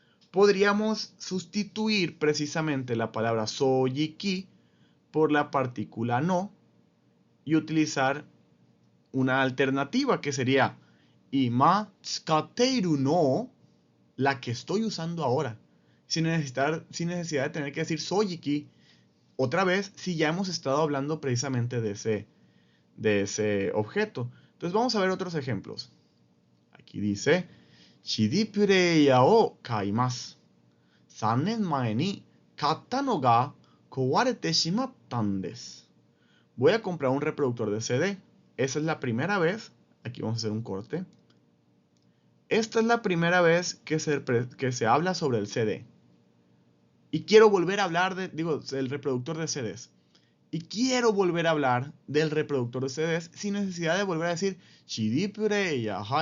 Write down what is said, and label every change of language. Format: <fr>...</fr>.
<es>Podríamos sustituir precisamente la palabra Sojiki por la partícula no y utilizar una alternativa que sería</es> <ja>Ima tsukatteiru no,</ja> <es>la que estoy usando ahora, sin necesidad de tener que decir Sojiki otra vez si ya hemos estado hablando precisamente de ese objeto. Entonces vamos a ver otros ejemplos. Aquí dice CD</es> <ja>プレイヤーを買います。 3年前に買ったのが壊れてしまったんです。</ja> <es>Voy a comprar un reproductor de CD. Esa es la primera vez. Aquí vamos a hacer un corte. Esta es la primera vez que se habla sobre el CD. Y quiero volver a hablar del reproductor de CDs. Y quiero volver a hablar del reproductor de CDs sin necesidad de volver a decir CD player.</es>